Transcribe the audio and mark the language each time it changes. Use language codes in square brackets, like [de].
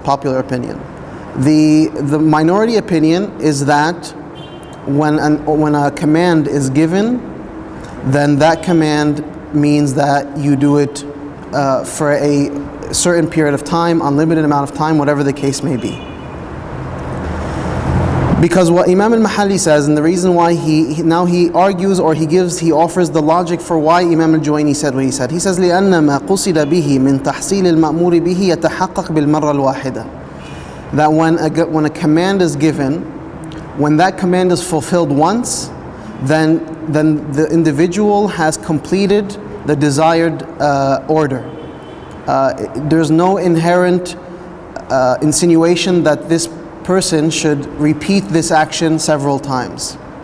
[en] The minority opinion is that when a command is given, then that command means that you do it for a certain period of time, unlimited amount of time, whatever the case may be. Because what Imam al-Mahalli says, and the reason why he argues or he offers the logic for why Imam al-Juwayni said what he said. [ar] He says, لأن ما قصد به من تحصيل المأمور به يتحقق بالمرة الواحدة. [en] That when a command is given, when that command is fulfilled once, then the individual has completed the desired order. There's no inherent insinuation that this person should repeat this action several times.